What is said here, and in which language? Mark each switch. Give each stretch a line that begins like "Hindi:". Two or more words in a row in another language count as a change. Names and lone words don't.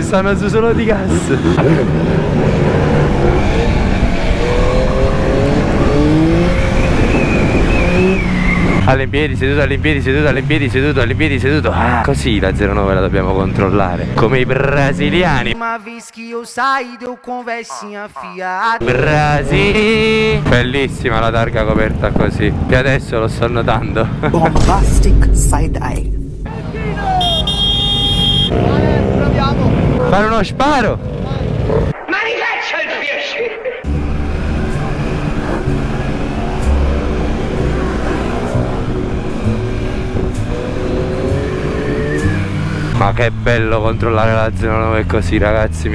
Italian: Stanno su solo di gas. All'impiedi, seduto, all'impiedi, seduto, all'impiedi, seduto, all'impiedi, seduto. Ah, così la 09 la dobbiamo controllare. Come i brasiliani.
Portuguese: Uma vez que eu saí, deu conversinha fiada.
Italian: Brasili. Bellissima la targa coperta così. Che adesso lo sto notando.
English: Bombastic side-eye.
Italian: Fare uno sparo. Ma che bello controllare la 09 così, ragazzi.